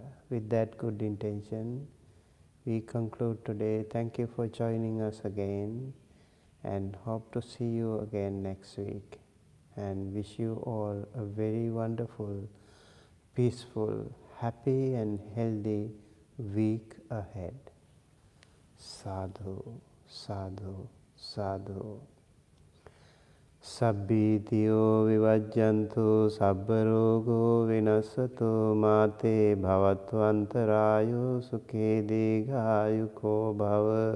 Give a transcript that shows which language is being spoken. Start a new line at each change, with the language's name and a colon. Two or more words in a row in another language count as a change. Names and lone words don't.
English: With that good intention, we conclude today. Thank you for joining us again, and hope to see you again next week, and wish you all a very wonderful, peaceful, happy and healthy week ahead.
Pali: Sadhu, sadhu, sadhu. Sabbitiyo vivajjantu sabbarogo vinasatu mate bhavattvantarayo sukhe digayuko bhava.